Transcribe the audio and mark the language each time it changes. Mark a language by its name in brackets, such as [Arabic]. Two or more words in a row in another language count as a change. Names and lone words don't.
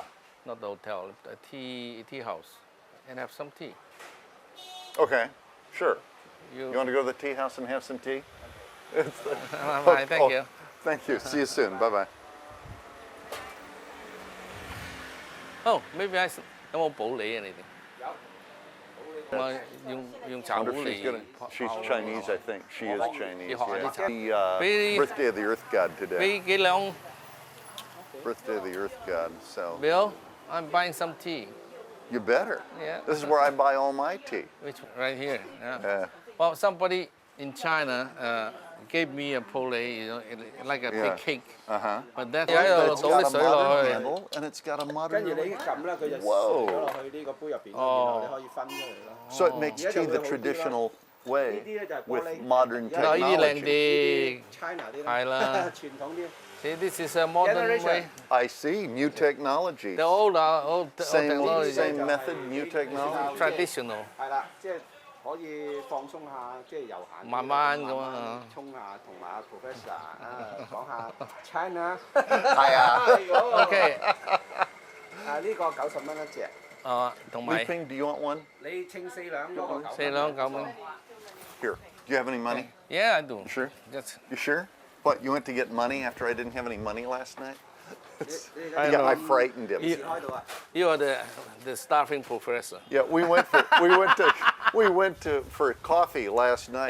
[English] Not the hotel, a tea house, and have some tea. Okay. Sure. You You want to go to the tea house and have some tea? Bye, thank you. Thank you. See you soon. Bye bye. Oh, maybe I [Cantonese] 有冇普洱 [English] anything? [Cantonese] 用茶 [English] Wonder [Cantonese] 壺 [English] if [Cantonese] 嚟 [English] she's gonna. She's [Cantonese] 泡 [English] Chinese, I think. She is Chinese. You hot, Yeah. it's hot. The Very- birthday of the Earth God today. [Cantonese] 俾幾兩 [English] Birthday of the Earth God. So Bill, I'm buying some tea. you better. Yeah. This is where I buy all my tea. Which right here. Yeah. Yeah. Well, somebody in China gave me a pole, like a Yeah. big cake. Uh-huh. But that It's got a [Cantonese] 倒啲水落 [English] modern [Cantonese] 去。 [English] handle and it's got a modern. [Cantonese] 跟住你撳啦，佢就哇射咗落去呢個杯入邊，然後你可以分出嚟咯。 [English] So it makes Yeah, tea the yeah. traditional [Cantonese] 呢 [English] way [Cantonese] 啲咧就係玻 [English] with [Cantonese] 璃， [English] modern [Cantonese] 嗱，呢啲靚 [English] technology. [Cantonese] 啲。 China 啲係啦傳統啲。 [English] See, this is a modern Generation. way. I see. New technology. The old Same technology, method, new technology. traditional. [Cantonese] 係啦，即係可以放鬆下，即係悠閒啲。慢慢咁啊慢慢沖下，同埋阿 Professor 啊講下 China。係啊。 [English] Okay. [Cantonese] 啊呢個90蚊一隻，同埋 [English] Li-Ping, do you want one? [Cantonese] 你稱4兩嗰個90蚊。 4兩9蚊。 [English] Here. Do you have any money? Yeah, I do. You sure? Just You sure? What, you went to get money after I didn't have any money last night? I Yeah, I know. frightened him. You are the staffing professor. Yeah, we went to for coffee last night.